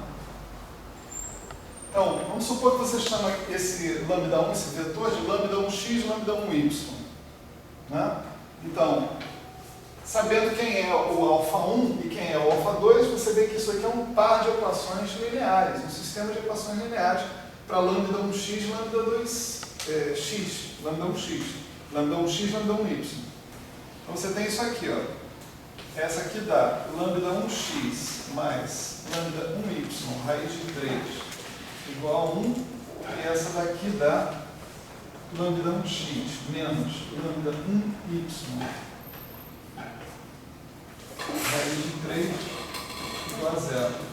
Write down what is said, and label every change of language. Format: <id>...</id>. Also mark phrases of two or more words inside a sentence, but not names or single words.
<pt>Então, vamos supor que você chama esse λ1, esse vetor, de λ1x e λ1y. Né? Então, sabendo quem é o α1 e quem é o α2, você vê que isso aqui é um par de equações lineares, um sistema de equações lineares para λ1x e λ2x, λ1x, λ1x, λ1y. Então você tem isso aqui, ó. Essa aqui dá λ1x mais λ1y, raiz de 3, igual a 1, e essa daqui dá λ1x menos λ1y, raiz de 3 igual a 0.</pt>